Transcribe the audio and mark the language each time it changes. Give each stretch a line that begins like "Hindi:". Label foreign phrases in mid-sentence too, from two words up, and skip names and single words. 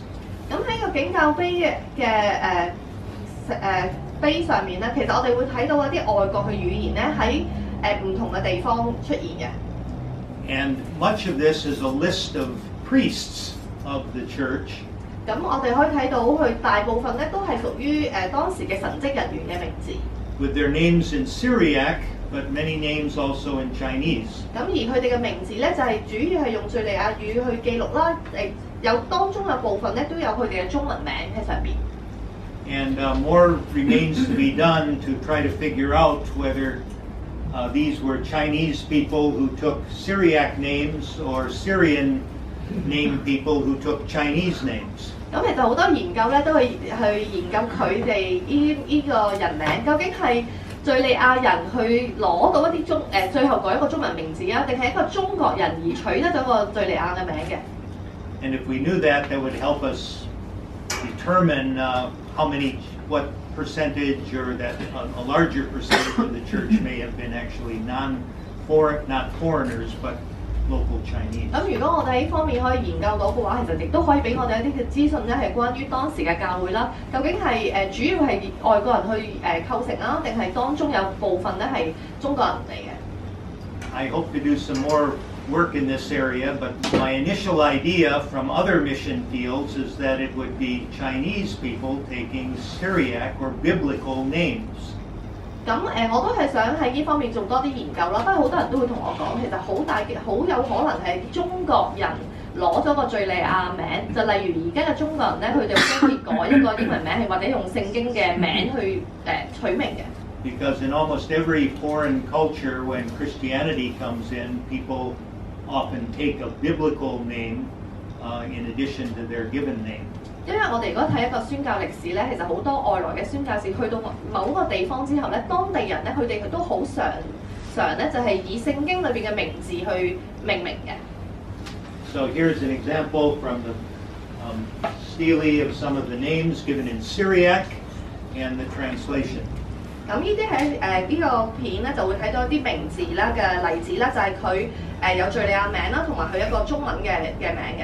Cantonese: 咁喺個景教碑嘅碑上面咧，其實我哋會睇到一啲外國嘅語言咧喺唔同嘅地方出現嘅。
English: And much of this is a list of priests of the church.
Cantonese: 咁我哋可以睇到佢大部分咧都係屬於當時嘅神職人員嘅名字。
English: With their names in Syriac, but many names also in Chinese.
Cantonese: 咁而佢哋嘅名字咧就係主要係用敍利亞語去記錄啦，有當中有部分咧都有佢哋嘅中文名喺上邊。
English: And more remains to be done to try to figure out whether these were Chinese people who took Syriac names or Syrian named people who took Chinese names.
Cantonese: 咁其實好多研究咧都去研究佢哋呢個人名，究竟係敍利亞人去攞到一啲最後改一個中文名字啊，定係一個中國人而取得咗個敍利亞嘅名嘅？
English: And if we knew that, that would help us determine what percentage or that a larger percentage of the church may have been actually not foreigners, but local Chinese.
Cantonese: 咁如果我哋喺呢方面可以研究到嘅話，其實亦都可以俾我哋一啲嘅資訊咧，係關於當時嘅教會啦，究竟係主要係外國人去構成啊，定係當中有部分咧係中國人嚟嘅？
English: I hope to do some more work in this area, but my initial idea from other mission fields is that it would be Chinese people taking Syriac or biblical names.
Cantonese: 咁我都係想喺呢方面做多啲研究啦。不過好多人都會同我講，其實好有可能係中國人攞咗個敍利亞名，就例如而家嘅中國人咧，佢哋會改一個英文名，係或者用聖經嘅名去取名嘅。
English: Because in almost every foreign culture, when Christianity comes in, people often take a biblical name in addition to their given name.
Cantonese: 因為我哋如果睇一個宣教歷史咧，其實好多外來嘅宣教士去到某個地方之後咧，當地人咧佢哋都好常咧就係以聖經裏邊嘅名字去命名嘅。
English: So here's an example from the Stele of some of the names given in Syriac and the translation.
Cantonese: 咁呢啲喺呢個片咧就會睇到一啲名字啦嘅例子啦，就係佢有敍利亞名啦，同埋佢一個中文嘅名嘅。